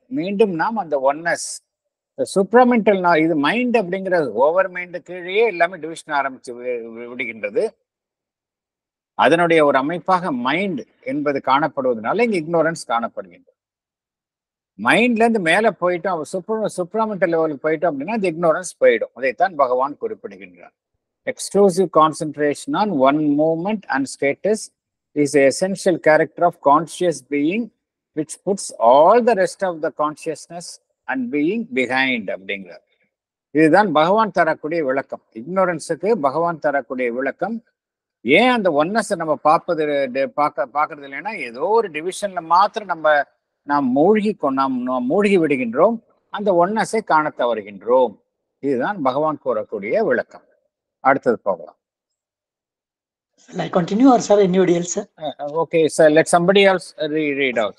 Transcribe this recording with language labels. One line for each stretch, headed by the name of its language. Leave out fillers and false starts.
Tamil: மீண்டும் நாம் அந்த ஒன்னஸ் சூப்ராமெண்டல், இது மைண்ட் அப்படிங்கிறது ஓவர் மைண்டு கீழே எல்லாமே டிவிஷன் ஆரம்பிச்சு விடுகின்றது. அதனுடைய ஒரு அமைப்பாக மைண்ட் என்பது காணப்படுவதனால இங்க இக்னோரன்ஸ் காணப்படுகின்றது. மைண்ட்ல இருந்து மேல போயிட்டோம், சூப்ராமெண்டல் லெவலுக்கு போயிட்டோம் அப்படின்னா இந்த இக்னோரன்ஸ் போயிடும். அதைத்தான் பகவான் குறிப்பிடுகின்றார்.
English: exclusive concentration on one movement and status is an essential character of conscious being which puts all the rest of the consciousness and being behind
Tamil: அப்படிங்கிறார். இதுதான் பகவான் தரக்கூடிய விளக்கம். இக்னோரன்ஸுக்கு பகவான் தரக்கூடிய விளக்கம். ஏன் அந்த ஒன்னஸ் நம்ம பார்க்கறது இல்லைன்னா, ஏதோ ஒரு டிவிஷன்ல மாத்திரம் நாம் மூழ்கி விடுகின்றோம், அந்த ஒன்னஸை காண தவறுகின்றோம். இதுதான் பகவான் கூறக்கூடிய விளக்கம். அடுத்தது போகலாம்.
English: Shall I continue or sir, anybody else, sir? Okay, sir, let somebody else read out.